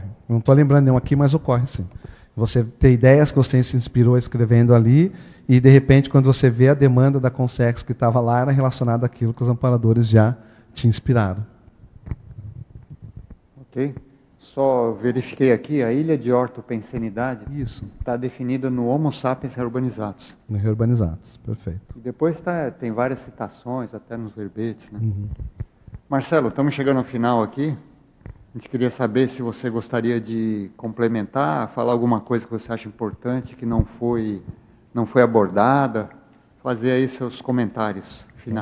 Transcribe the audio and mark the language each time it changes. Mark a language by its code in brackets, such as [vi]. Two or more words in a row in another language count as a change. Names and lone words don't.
[pt] Não estou lembrando nenhum aqui, mas ocorre sim. Você tem ideias que você se inspirou escrevendo ali e, de repente, quando você vê a demanda da Consex que estava lá, era relacionada àquilo que os amparadores já te inspiraram. Ok. Só verifiquei aqui, a ilha de ortopensenidade está definida no Homo sapiens reurbanizatus. No reurbanizatus, perfeito. E depois tem várias citações, até nos verbetes, né? Marcelo, estamos chegando ao final aqui. A gente queria saber se você gostaria de complementar, falar alguma coisa que você acha importante, que não foi abordada, fazer aí seus comentários finais.